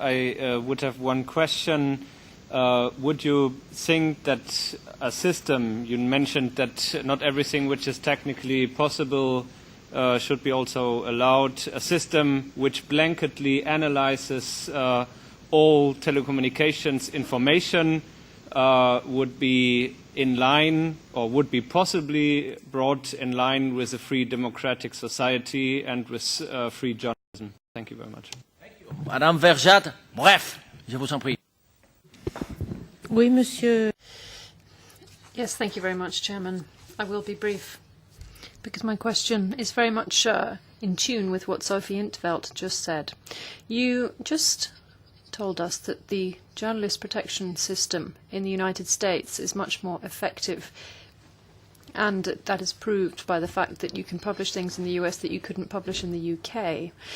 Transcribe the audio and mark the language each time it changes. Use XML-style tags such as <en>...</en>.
<en>I would have one question. Would you think that a system, you mentioned that not everything which is technically possible should be also allowed, a system which blanketly analyzes all telecommunications information would be in line, or would be possibly brought in line with a free democratic society and with free journalism? Thank you very much. Thank you.</en> <fr>Madame Verjat, bref, je vous en prie. Oui, monsieur.</fr> <en>Yes, thank you very much, Chairman. I will be brief, because my question is very much in tune with what Sophie in 't Veld just said. You just told us that the journalist protection system in the United States is much more effective, and that is proved by the fact that you can publish things in the US that you couldn't publish in the UK.</en>